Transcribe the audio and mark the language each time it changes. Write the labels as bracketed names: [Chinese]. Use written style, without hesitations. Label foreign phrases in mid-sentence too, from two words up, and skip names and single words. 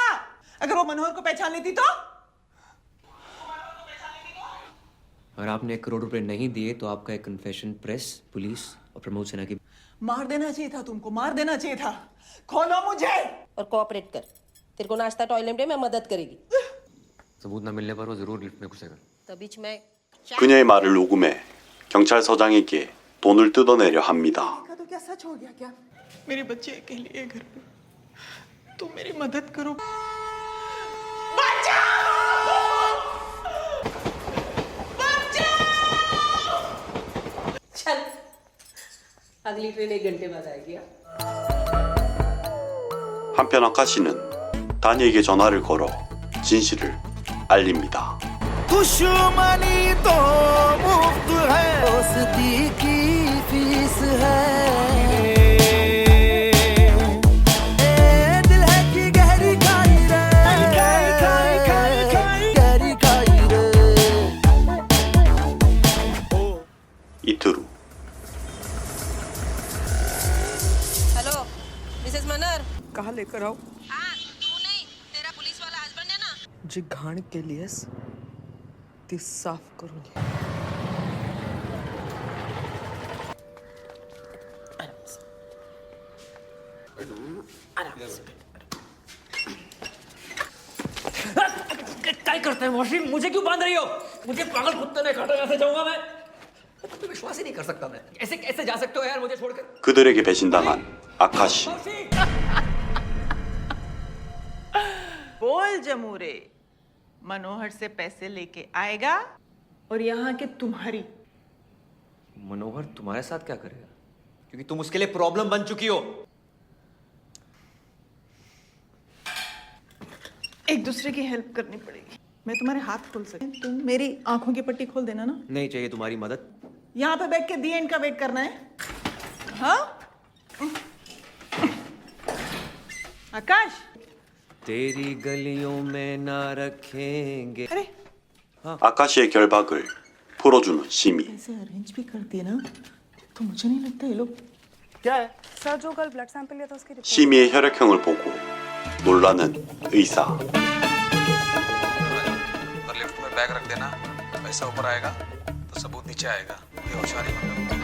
[Hindi] अगर वो मनोहर को पहचान लेती तो अगर आपने 1 करोड़ रुपए नहीं दिए तो आपका एक [English] confession press, police [Hindi] और प्रमोद सिन्हा की मार देना चाहिए था तुमको, मार देना चाहिए था। खोलो मुझे। और कोऑपरेट कर, तेरे को नाश्ता टॉयलेट में मैं मदद करेगी। सबूत न मिलने पर वो जरूर लिफ्ट में घुसेगा। तभी मैं [Korean] 그녀의 말을 녹음해 경찰서장에게 돈을 뜯어내려 합니다. [Hindi] तो क्या सच हो गया क्या? मेरे बच्चे अकेले है घर पे, तुम मेरी मदद करो। चल, अगली ट्रेन 1 घंटे बाद आएगी। [Korean] 한편 아카 씨는 다니에게 전화를 걸어 진실을 알립니다. [Hindi] दुश्मनी तो मुफ्त है, दोस्ती की फीस है। दिल है कि गहरी खाई रे, गहरी खाई रे। [Korean] 이틀 후 [English] Hello Mrs [Hindi] मनर। कहाँ लेकर आओ? हाँ, तू नहीं, तेरा पुलिस वाला हस्बैंड है ना। [Marathi] जी घाण केलीस ती साफ करून घे। [Hindi] क्या करते हैं वॉशिंग? मुझे क्यों बांध रही हो? मुझे पागल कुत्ते ने काटा, कैसे जाऊंगा मैं? तो विश्वास ही नहीं कर सकता मैं। ऐसे कैसे जा सकते हो यार मुझे छोड़कर? [Korean] 그들에게 배신당한 아카 씨. [Hindi] बोल जमूरे, मनोहर से पैसे लेके आएगा और यहाँ के तुम्हारी। मनोहर तुम्हारे साथ क्या करेगा? क्योंकि तुम उसके लिए प्रॉब्लम बन चुकी हो। एक दूसरे की हेल्प करनी पड़ेगी। मैं तुम्हारे हाथ खोल सकती हूँ, तुम मेरी आंखों की पट्टी खोल देना ना। नहीं चाहिए तुम्हारी मदद। यहाँ पे बैठ के [English] the end [Hindi] का वेट करना है? हाँ आकाश, तेरी गलियों में ना रखेंगे। अरे [Korean] 아카 씨의 결박을 풀어주는 시미. [Hindi] ऐसे अरेंज भी कर दिए ना, तो मुझे नहीं लगता ये लोग। क्या है? सर जो कल [English] blood sample [Hindi] लिया था उसकी रिपोर्ट। [Korean] 시미의 혈액형을 보고 놀라는 의사. [Hindi] अगर लिफ्ट में बैग रख देना, पैसा ऊपर आएगा तो सबूत नीचे आएगा। ये होशियारी मतलब।